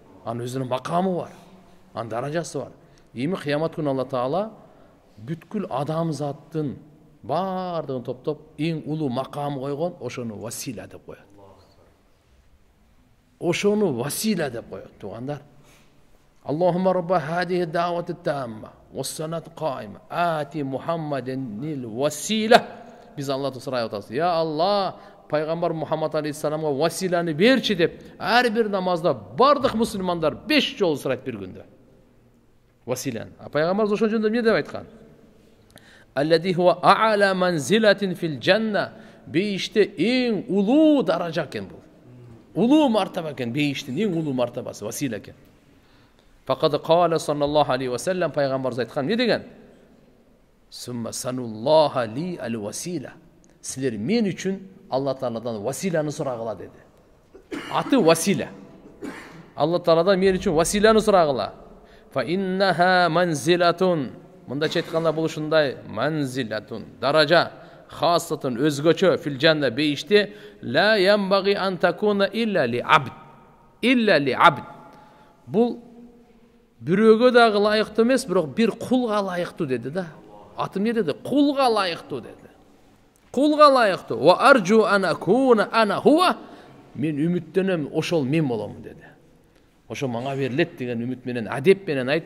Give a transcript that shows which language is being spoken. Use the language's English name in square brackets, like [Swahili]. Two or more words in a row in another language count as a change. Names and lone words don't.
[Kyrgyz] Анын өзүнүн макамы бар. Анын даражасы бар. Эми кыямат күнү Алла Таала бүткүл адамзаттын бардыгын топтоп эң улуу макам койгон, ошону васила деп коет. Ошону васила деп коет, туугандар. [Arabic] اللهم رب هذه الدعوة التامة والصلاة القائمة آت محمدا الوسيلة. [Kyrgyz] Биз Аллахтан сурай атабыз. Я Аллах, Пайгамбар Мухаммад алейхиссаламга василаны берчи деп, ар бир намазда бардык мусулмандар 5 жолу сурайт бир күндө. Василан. Пайгамбар ошол жөнүндө эмне деп айткан? [Arabic] الذي هو أعلى منزلة في الجنة. [Kyrgyz] Бейиште эң улуу даража экен бул. Улуу мартаба экен, бейиштин эң улуу мартабасы васила экен. [Arabic] فقد قال صلى الله عليه وسلم [Kyrgyz] пайғамбарымыз айткан не деген? [Arabic] ثم سلوا الله لي الوسيلة. [Kyrgyz] Силер мен үчүн Алла Тааладан василаны сурагыла деди. Аты васила. Алла Тааладан мен үчүн василаны сурагыла. [Arabic] فإنها منزلة. [Kyrgyz] Мында айтканда бул ушундай манзилатун, даража, хасатун, өзгөчө [Arabic] في الجنة бейиште لا ينبغي أن تكون إلا لعبد. إلا لعبد. [Kyrgyz] Бул бирөөгө дагы лайыктуу эмес, бирок бир кулга лайыктуу деди да. Аты эмне деди? Кулга лайыктуу деди. Кулга лайыктуу. [Arabic] وأرجو أن أكون أنا هو. [Kyrgyz] Мен үмүттөнөм, ошол мен болом деди. Ошо мага берилет деген үмүт менен, адеп менен айтты.